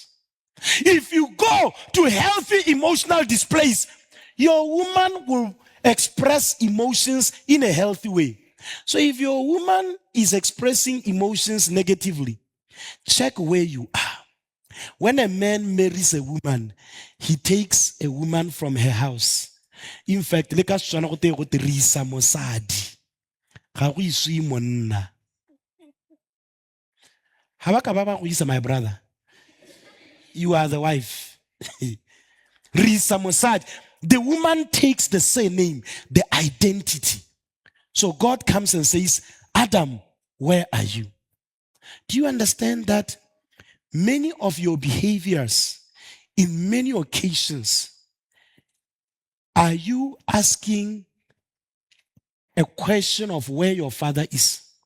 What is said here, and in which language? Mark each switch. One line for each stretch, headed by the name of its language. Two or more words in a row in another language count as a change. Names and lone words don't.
English: If you go to healthy emotional displays, your woman will express emotions in a healthy way. So if your woman is expressing emotions negatively, check where you are. When a man marries a woman, he takes a woman from her house. In fact,
Tswana: le ka Setswana go te go te re isa mosadi. Ga go iswe monna. Ha ba ka ba ba go isa,
English: my brother. You are the wife.
Tswana: Risa mosadi.
English: The woman takes the surname, the identity. So God comes and says, Adam, where are you? Do you understand that many of your behaviors in many occasions, are you asking a question of where your father is?